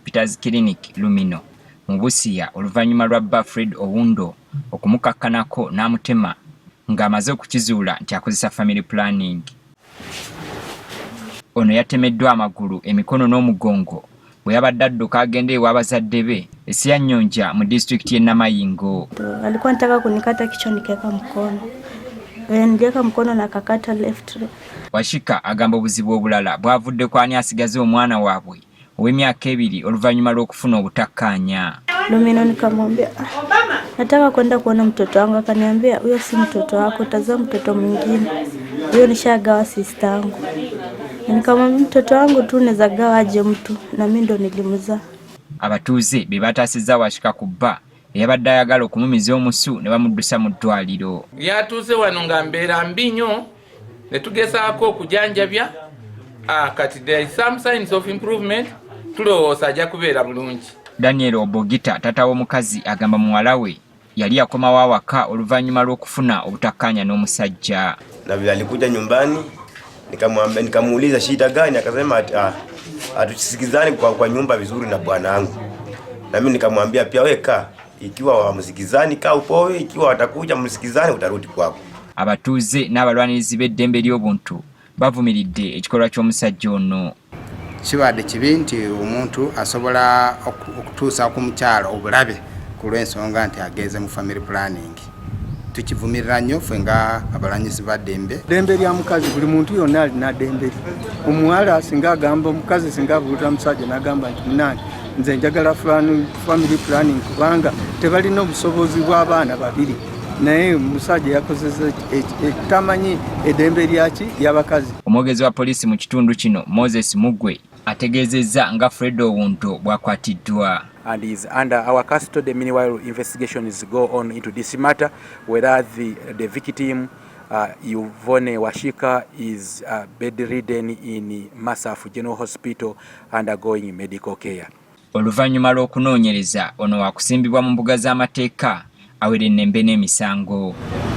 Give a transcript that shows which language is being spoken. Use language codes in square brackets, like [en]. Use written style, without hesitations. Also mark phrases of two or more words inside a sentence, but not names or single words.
[lg] Peter's Clinic Lumino mu Busia oluvannyuma lwa bba Fred Owundo okumukakkanako n'amutema ng'amaze okukizuula nti akozesa [en] family planning. [lg] Ono yatemeddwa amagulu, emikono n'omugongo bwe yabadde adduka agenda ew'abazadde be Sianyonja mu district y'e Namayingo. [sw] Alikuwa anataka kunikata kichwa nikaweka mkono. Niliweka mkono na kakata left. [lg] Washika agamba obuzibu obulala bwavudde ku ani asigaze omwana waabwe ow'emyaka 2 oluvannyuma lw'okufuna obutakkaanya. [sw] Lumino nikamwambia nataka kwenda kuona mtoto wangu, akaniambia huyo si mtoto wako, tazama mtoto mwingine, huyo nishagawa sister yangu. Nikamwambia mtoto wangu tu neza gawa aje mtu, na mimi ndo nilimuzaa. [lg] Abatuuze be bataasizza Washika ku bba eyabadde ayagala okumumiza omusu ne bamuddusa mu ddwaliro. Yatuuze wano nga mbeera mbi nnyo ne tugezaako okujanjabya. [en] Kati there is some signs of improvement, [lg] tulowooza ajja kubeera bulungi. Daniel Obogita tata w'omukazi agamba muwala we yali yakomawo awaka oluvannyuma lw'okufuna obutakkaanya n'omusajja. [sw] Na vile alikuja nyumbani nikamuuliza shida gani, akasema hatusikizani kwa nyumba vizuri na bwana wangu. Na mimi nikamwambia pia weka, ikiwa wamsikizani kaa upowe, ikiwa watakuja msikizani utarudi kwako. [lg] Abatuuze n'abalwanirizi b'eddembe ly'obuntu bavumiridde ekikolwa ky'omusajja ono. Kibadde kibi nti omuntu asobola okutuusa ku mukyalo obulabe ku lw'ensonga nti ageze mu [en] family planning. [lg] Tukivumirira nnyo ffe nga abalwanyisi ba ddembe. Ddembe lya mukazi buli muntu yonna alina ddembe lye. Omuwala singa agamba omukazi singa abuulira musajja n'agamba nti munange nze njagala [en] family planning [lg] kubanga tebalina obusobozi bw'abaana babiri. Naye musajja yakozesa tamanyi eddembe lyaki ly'abakazi. Omwogezi wa poliisi mu kitundu kino Moses Mugwe ategeezezza nga Fred Owundo bw'akwatiddwa. [en] And is under our custody meanwhile investigations go on into this matter, whether the victim Yvonne Washika is bedridden in Masafu General Hospital undergoing medical care. [lg] Oluvannyuma lw'okunoonyereza ono wakusimbibwa mu mbuga z'amateeka awere ennembe n'emisango.